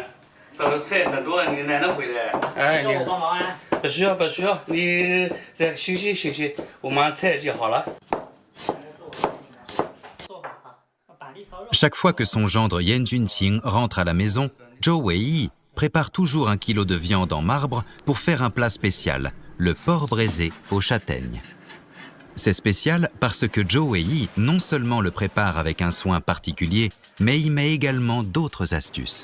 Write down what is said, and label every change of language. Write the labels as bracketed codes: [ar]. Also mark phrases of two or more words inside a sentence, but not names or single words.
[zh] 烧的菜很多了，你奶奶回来。哎，要我帮忙啊？不需要，不需要，你再休息休息，我马上菜就好了。 [fr] Chaque fois que son gendre Yan Junqing rentre à la maison, Zhou Weiyi prépare toujours 1 kilo de viande en marbre pour faire un plat spécial, le porc braisé aux châtaignes. C'est spécial parce que Zhou Weiyi non seulement le prépare avec un soin particulier, mais y met également d'autres astuces.